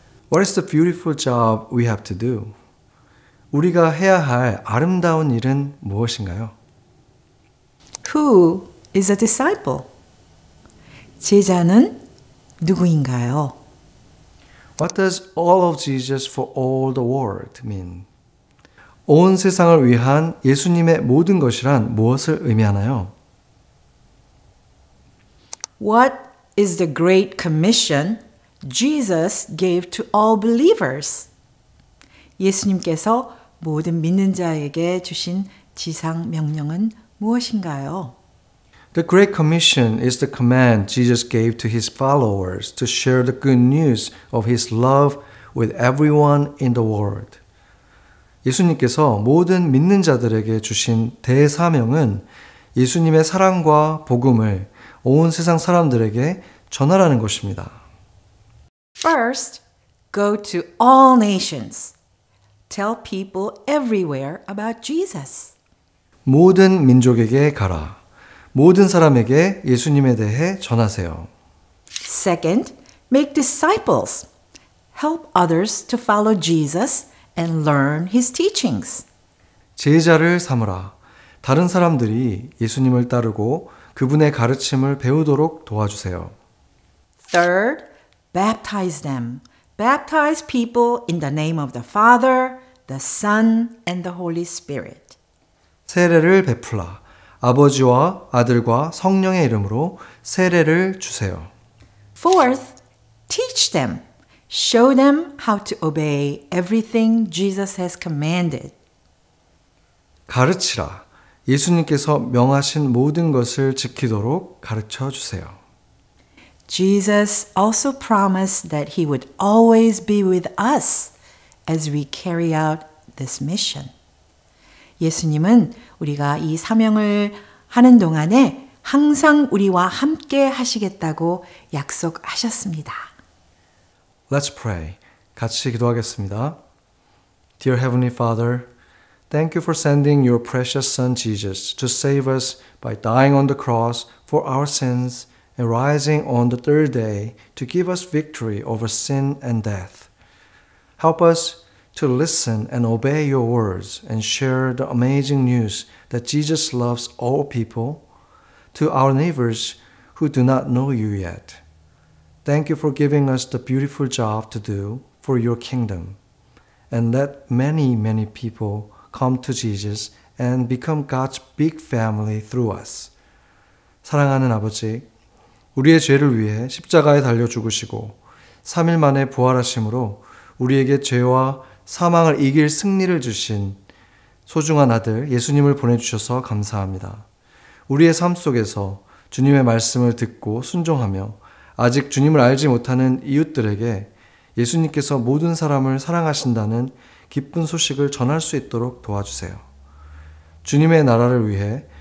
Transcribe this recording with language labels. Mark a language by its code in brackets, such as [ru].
[en] What is the beautiful job we have to do? [ko] 우리가 해야 할 아름다운 일은 무엇인가요? [en] Who is a disciple? [ko] 제자는 누구인가요? [en] What does all of Jesus for all the world mean? [ko] 온 세상을 위한 예수님의 모든 것이란 무엇을 의미하나요? [en] What is the Great Commission Jesus gave to all believers? [ko] 예수님께서 모든 믿는 자에게 주신 지상 명령은 무엇인가요? [en] The Great Commission is the command Jesus gave to His followers to share the good news of His love with everyone in the world. [ko] 예수님께서 모든 믿는 자들에게 주신 대사명은 예수님의 사랑과 복음을 온 세상 사람들에게 전하라는 것입니다. [en] First, go to all nations. Tell people everywhere about Jesus. [ko] 모든 민족에게 가라. 모든 사람에게 예수님에 대해 전하세요. [en] Second, make disciples. Help others to follow Jesus and learn His teachings. [ko] 제자를 삼으라. 다른 사람들이 예수님을 따르고 그분의 가르침을 배우도록 도와주세요. [en] Third, baptize them. Baptize people in the name of the Father, the Son, and the Holy Spirit. [ko] 세례를 베풀라. 아버지와 아들과 성령의 이름으로 세례를 주세요. [en] Fourth, teach them. Show them how to obey everything Jesus has commanded. [ko] 가르치라. 예수님께서 명하신 모든 것을 지키도록 가르쳐 주세요. [en] Jesus also promised that He would always be with us as we carry out this mission. [ko] 예수님은 우리가 이 사명을 하는 동안에 항상 우리와 함께 하시겠다고 약속하셨습니다. [en] Let's pray. [ko] 같이 기도하겠습니다. [en] Dear Heavenly Father, thank you for sending your precious Son Jesus to save us by dying on the cross for our sins and rising on the third day to give us victory over sin and death. Help us to listen and obey your words and share the amazing news that Jesus loves all people to our neighbors who do not know you yet. Thank you for giving us the beautiful job to do for your kingdom. And let many, many people come to Jesus and become God's big family through us. [ko] 사랑하는 아버지, 우리의 죄를 위해 십자가에 달려 죽으시고 3일 만에 부활하심으로 우리에게 죄와 사망을 이길 승리를 주신 소중한 아들 예수님을 보내주셔서 감사합니다. 우리의 삶 속에서 주님의 말씀을 듣고 순종하며 아직 주님을 알지 못하는 이웃들에게 예수님께서 모든 사람을 사랑하신다는 기쁜 소식을 전할 수 있도록 도와주세요. 주님의 나라를 위해